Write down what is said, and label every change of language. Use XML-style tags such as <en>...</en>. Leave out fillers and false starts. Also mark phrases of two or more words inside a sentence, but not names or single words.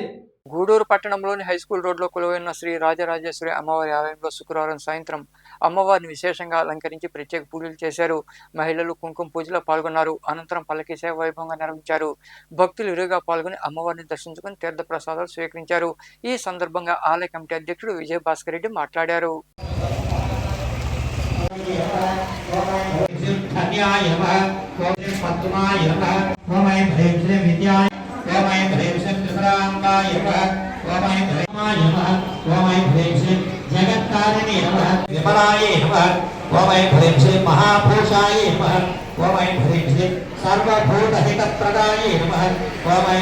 <te>గూడూరు పట్టణంలోని హైస్కూల్ రోడ్లో కొలువైన శ్రీ రాజరాజేశ్వరి అమ్మవారి ఆలయంలో శుక్రవారం సాయంత్రం అమ్మవారిని విశేషంగా అలంకరించి ప్రత్యేక పూజలు చేశారు. మహిళలు కుంకుమ పూజలో పాల్గొన్నారు. అనంతరం పల్లకి సేవ వైభవంగా నిర్వహించారు. భక్తులు ఇరుగా పాల్గొని అమ్మవారిని దర్శించుకుని తీర్థ ప్రసాదాలు స్వీకరించారు. ఈ సందర్భంగా ఆలయ కమిటీ అధ్యక్షుడు విజయభాస్కర్ రెడ్డి మాట్లాడారు.</te> <sa>जगत्कारिणे नमः विमलाये नमः ओम ऐं ह्रीं श्रीं महापुरुषाय नमः ओम ऐं ह्रीं श्रीं सर्वभूतहितप्रदाये नमः ओम ऐं</sa>